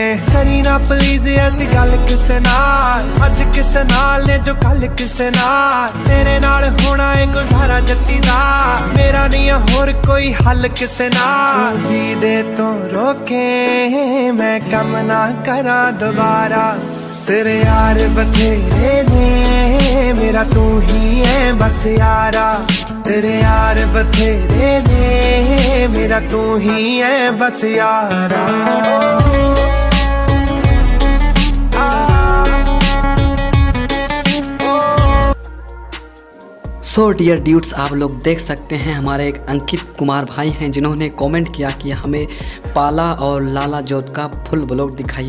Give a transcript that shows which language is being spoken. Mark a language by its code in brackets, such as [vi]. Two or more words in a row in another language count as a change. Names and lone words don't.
[pa] ਕਰੀ ਨਾ ਪਲੀਜ਼ ਐਸੀ ਗੱਲ ਕਿਸੇ ਨਾਲ, ਅੱਜ ਕਿਸੇ ਨਾਲ ਨੇ ਜੋ ਕੱਲ ਕਿਸੇ ਨਾਲ। ਤੇਰੇ ਨਾਲ ਹੋਣਾ ਏ ਗੁਜ਼ਾਰਾ ਜੱਟੀ ਦਾ, ਮੇਰਾ ਨਹੀਂ ਹੋਰ ਕੋਈ ਹੱਲ ਕਿਸੇ ਨਾਲ। ਜੀ ਦੇ ਤੋਂ ਰੋਕੇ ਮੈਂ ਕੰਮ ਨਾ ਕਰਾਂ ਦੋਬਾਰਾ। ਤੇਰੇ ਯਾਰ ਬਥੇਰੇ ਨੇ ਮੇਰਾ ਤੂੰ ਹੀ ਹੈ ਬਸ ਯਾਰਾ। ਤੇਰੇ ਯਾਰ ਬਥੇਰੇ ਨੇ ਮੇਰਾ ਤੂੰ ਹੀ ਹੈ ਬਸ ਯਾਰਾ। [en] So dear dudes, [hi] आप लोग देख सकते हैं हमारे एक अंकित कुमार भाई हैं जिन्होंने कमेंट किया कि हमें पाला और लाला जोत का [en] full vlog [hi] दिखाइए।